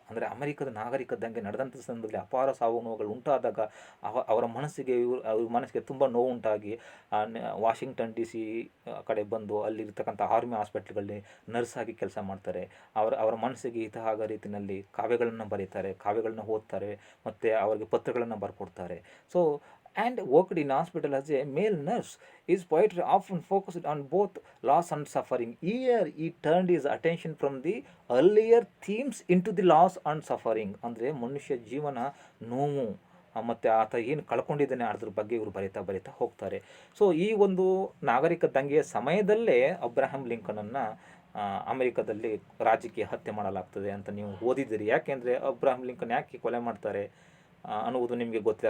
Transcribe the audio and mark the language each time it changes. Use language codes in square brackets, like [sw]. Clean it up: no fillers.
[kn] ಅಂದರೆ ಅಮೆರಿಕದ ನಾಗರಿಕ ದಂಗೆ ನಡೆದಂಥ ಸಂದರ್ಭದಲ್ಲಿ ಅಪಾರ ಸಾವು ನೋವುಗಳು ಉಂಟಾದಾಗ ಅವರ ಮನಸ್ಸಿಗೆ ತುಂಬ ನೋವು ಉಂಟಾಗಿ ವಾಷಿಂಗ್ಟನ್ DC ಕಡೆ ಬಂದು ಅಲ್ಲಿರ್ತಕ್ಕಂಥ ಆರ್ಮಿ ಹಾಸ್ಪಿಟ್ಲ್ಗಳಲ್ಲಿ ನರ್ಸ್ ಆಗಿ ಕೆಲಸ ಮಾಡ್ತಾರೆ. ಅವರ ಮನಸ್ಸಿಗೆ ಹಿತ ಆಗೋ ರೀತಿಯಲ್ಲಿ ಕಾವ್ಯಗಳನ್ನು ಬರೀತಾರೆ, ಕಾವ್ಯಗಳನ್ನ ಓದ್ತಾರೆ, ಮತ್ತು ಅವರಿಗೆ ಪತ್ರಗಳನ್ನು ಬರ್ಕೊಡ್ತಾರೆ. [en] So and worked in hospital as a male nurse. His poetry often focused on both loss and suffering. Here he turned his attention from the earlier themes into the loss and suffering. [kn] ಅಂದರೆ ಮನುಷ್ಯ ಜೀವನ, ನೋವು, ಮತ್ತು ಆತ ಏನು ಕಳ್ಕೊಂಡಿದ್ದಾನೆ ಅದ್ರ ಬಗ್ಗೆ ಇವರು ಬರೀತಾ ಹೋಗ್ತಾರೆ. ಸೊ ಈ ಒಂದು ನಾಗರಿಕ ದಂಗೆಯ ಸಮಯದಲ್ಲೇ ಅಬ್ರಹಾಂ ಲಿಂಕನನ್ನು ಅಮೆರಿಕದಲ್ಲಿ ರಾಜಕೀಯ ಹತ್ಯೆ ಮಾಡಲಾಗ್ತದೆ ಅಂತ ನೀವು ಓದಿದ್ದೀರಿ. ಯಾಕೆಂದರೆ ಅಬ್ರಹಾಂ ಲಿಂಕನ್ ಯಾಕೆ ಕೊಲೆ ಮಾಡ್ತಾರೆ ಅನ್ನುವುದು ನಿಮಗೆ ಗೊತ್ತಿದೆ.